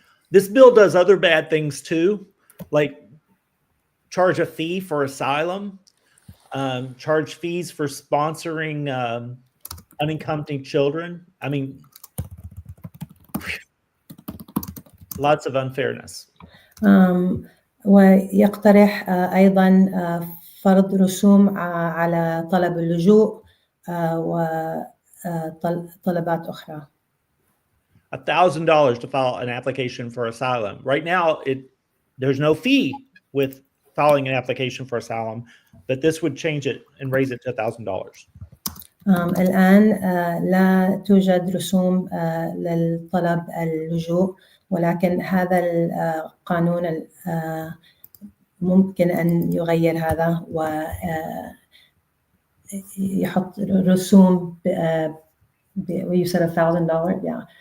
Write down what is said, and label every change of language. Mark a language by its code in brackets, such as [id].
[en] This bill does other bad things too, like charge a fee for asylum, charge fees for sponsoring unaccompanied children. I mean, lots of unfairness. [ar] ويقترح أيضا فرض رسوم على طلب اللجوء وطلبات أخرى. [en] $1,000 to file an application for asylum. Right now, there's no fee with filing an application for asylum, but this would change it and raise it to $1,000. [ar] الآن لا توجد رسوم للطلب اللجوء، ولكن هذا القانون ممكن أن يغير هذا ويحط رسوم [en] you said $1,000 yeah.